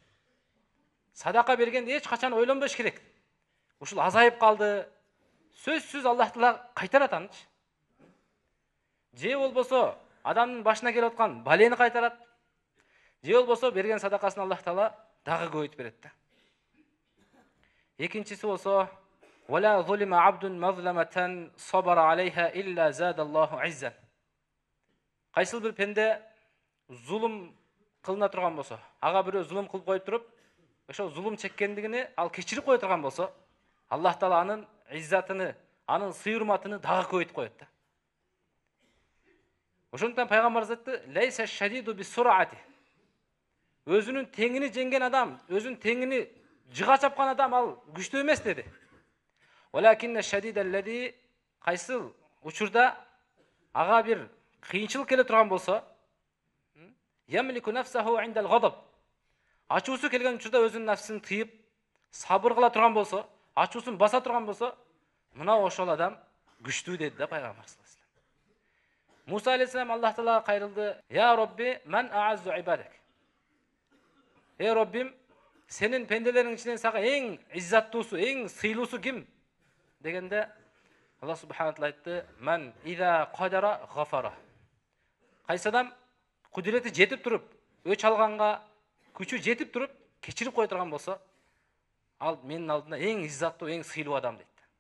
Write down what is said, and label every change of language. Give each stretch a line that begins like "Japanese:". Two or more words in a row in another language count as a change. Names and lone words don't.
Kyrgyz: Садака бергенде эч качан ойлонбош керек. Ушул азайып калды, сөзсүз Аллах Таала кайтарат анычы. Же болбосо адамдын башына келип аткан балени кайтарат. Же болбосо берген садакасын Аллах Таала дагы көбөйтүп берет да. Экинчиси болсо:
Arabic: "ولا ظلم عبد مظلمة صبر عليها إلا زاده الله عزا."
Kyrgyz: Кайсыл бир пенде зулум кылына турган болсо, ага бирөө зулум кылып коюп туруп, ошо зулум чеккендигини ал кечирип кое турган болсо, Аллах Таала анын иззатыны, анын сый-урматыны дагы көбөйтүп коет да. Ошондуктан пайгамбарыбыз айтты:
Arabic: "ليس الشديد بالصرعة."
Kyrgyz: Өзүнүн теңини жеңген адам, өзүнүн теңини жыга чапкан адам ал күчтүү эмес деди.
Arabic: ولكن الشديد الذي,
Kyrgyz: кайсыл учурда ага бир кыйынчылык келе турган болсо,
Arabic: يملك نفسه عند الغضب.
Kyrgyz: Ачуусу келген учурда өзүнүн нафсин тыйып, сабыр кыла турган болсо, ачуусун баса турган болсо, мына ошол адам күчтүү деди да пайгамбар
Arabic: صلى الله عليه وسلم.
Kyrgyz: Муса алейхиссалам Аллах Таалага кайрылды:
Arabic: "يا رب، من أعز عبادك."
Kyrgyz: Эй Роббим, сенин пенделериң ичинен сага эң иззаттуусу, эң сыйлуусу ким? Дегенде Аллах
Arabic: سبحانه تعالى
Kyrgyz: айтты:
Arabic: "من إذا قدر غفر."
Kyrgyz: Кайсы адам кудурети жетип туруп, өч алганга күчү жетип туруп, кечирип кое турган болсо, ал менин алдымда эң иззаттуу, эң сыйлуу адам дейт.